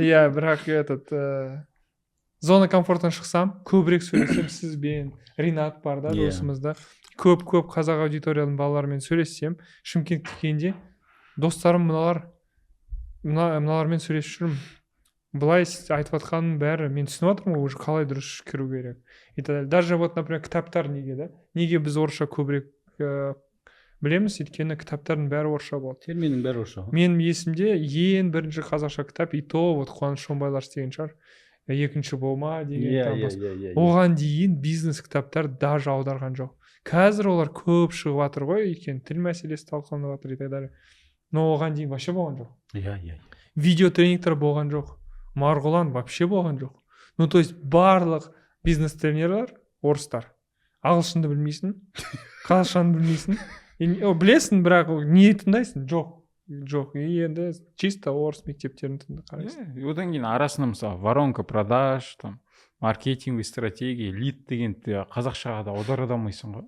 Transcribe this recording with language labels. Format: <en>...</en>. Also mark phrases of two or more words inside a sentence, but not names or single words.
<kk>иә, бірақ зона комфорттан шықсам, көбірек сөйлесем, сізбен, Ринат бар да, Иә. досымыз да, көп қазақ аудиторияның балаларымен сөйлессем, Шымкентке келгенде достарым мыналармен сөйлесіп жүрмін. Былай айтып жатқанның бәрі мен түсініп жатырмын ғой, уже қалай дұрыс кіру керек</kk> <ru>и так далее. Даже вот, например,</ru> <kk>кітаптар неге да? Неге біз орысша көбірек білеміз? Өйткені кітаптардың бәрі орысша болды. терминнің бәрі орысша ғой Менің есімде ең бірінші қазақша кітап,</kk> <ru>и то вот</ru> <kk>Қуаныш Шонбайлар істеген шығар. Екінші болма деген там басқа. Оған дейін бизнес кітаптар даже аударған жоқ. Қазір олар көп шығып жатыр ғой, өйткені тіл мәселесі талқыланып жатыр</kk> <ru>и так далее.</ru> <kk>Но оған дейін вообще болған жоқ. иә Видео тренингтер болған жоқ. Марғұлан вообще болған жоқ.</kk> <ru>Ну, то есть</ru> <kk>барлық бизнес тренерлер орыстар. Ағылшынды білмейсің, қазақшаны білмейсің. Білесің, бірақ не тыңдайсың? Жоқ. И енді чисто орыс мектептерін қарайсың. Одан кейін арасында мысалы</kk> <ru>воронка продаж, там маркетинговый стратегия,</ru> <kk>лид дегенді қазақшаға да аудара алмайсың ғой.</kk>